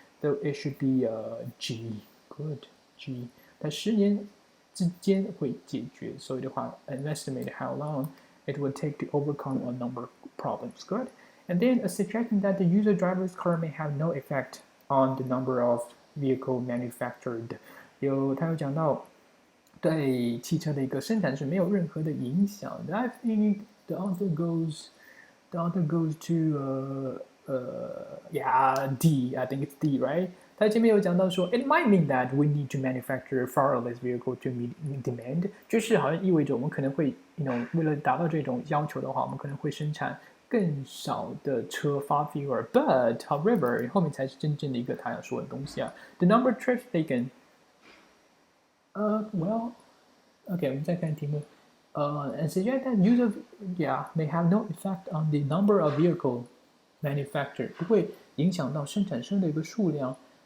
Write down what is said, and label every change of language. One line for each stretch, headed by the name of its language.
English: So it should be G. Good. G.
Chinese: 在10年之间会解决，所以的话
English: an estimate how long it would take to overcome a number of problems. Good. And then a suggestion that the user driverless car may have no effect on the number of vehicle manufactured.
Chinese: 他有讲到对汽车的一个生产是没有任何的影响的。
English: I think the answer goes to yeah, D. I think it's D, right?
Chinese: 他前面有讲到说 ，
English: it might mean that we need to manufacture far less vehicle to meet demand，
Chinese: 就是好像意味着我们可能会为了达到这种要求的话，我们可能会生产更少的车
English: far fewer。 But however，
Chinese: 后面才是真正的一个他要说的东西啊。
English: The number of trips taken， well， OK，
Chinese: 我们再看题目。
English: And suggest that use of may have no effect on the number of vehicle manufactured，
Chinese: 不会影响到生产车的一个数量。